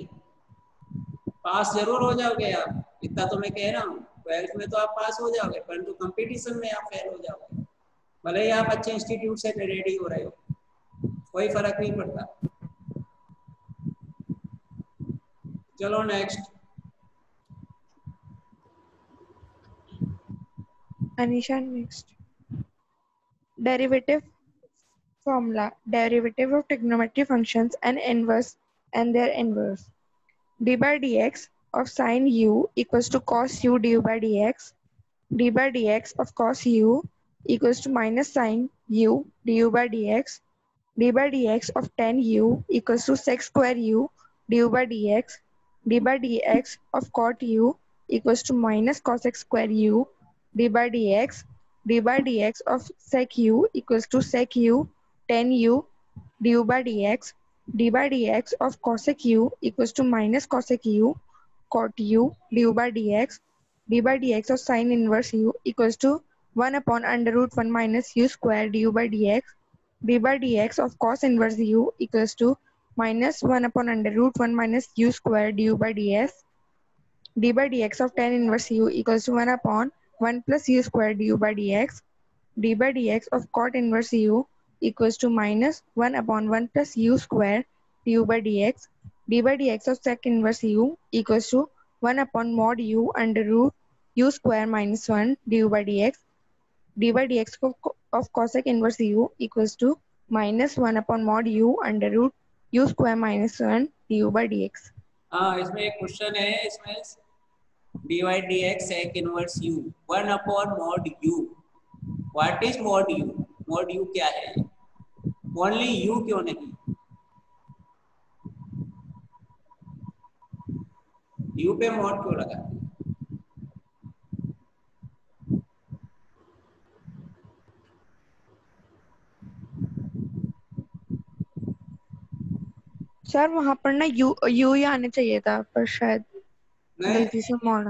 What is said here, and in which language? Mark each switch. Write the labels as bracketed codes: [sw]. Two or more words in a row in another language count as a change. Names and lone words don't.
[hi] पास जरूर हो जाओगे आप, इतना तो मैं कह रहा हूँ। 12th में तो आप पास हो जाओगे, परंतु कंपटीशन में आप फेल हो जाओगे, भले ही आप अच्छे इंस्टीट्यूट से रेडी हो रहे हो, कोई फर्क नहीं पड़ता। चलो नेक्स्ट। [en] Anisha, next. Derivative formula. Derivative of trigonometry functions and inverse and their inverse. D by dx of sine u equals to cos u du by dx. D by dx of cos u equals to minus sine u du by dx. D by dx of tan u equals to sec square u du by dx. D by dx of cot u equals to minus cos x square u d by dx. D by dx of sec u equals to sec u tan u du by dx. D by dx of cosec u equals to minus cosec u cot u du by dx. D by dx of sine inverse u equals to 1 upon under root 1 minus u square du by dx. D by dx of cos inverse u equals to minus 1 upon under root 1 minus u square du by dx. D by dx of tan inverse u equals to 1 upon 1 plus u square du by dx. D by dx of cot inverse u equals to minus 1 upon 1 plus u square du by dx. D by dx of sec inverse u equals to 1 upon mod u under root u square minus 1 du by dx. D by dx of cosec inverse u equals to minus 1 upon mod u under root u square minus 1 du by dx. [hi] हाँ, इसमें एक क्वेश्चन है, इसमें [en] dy dx sec inverse u 1 upon mod u. What is mod u? mod u [hi] क्या है? [en] Only u [hi] क्यों नहीं? u पे mod क्यों लगा? सर वहां पर ना यू यू ही आने चाहिए था, पर शायद गलती से मोड़ा।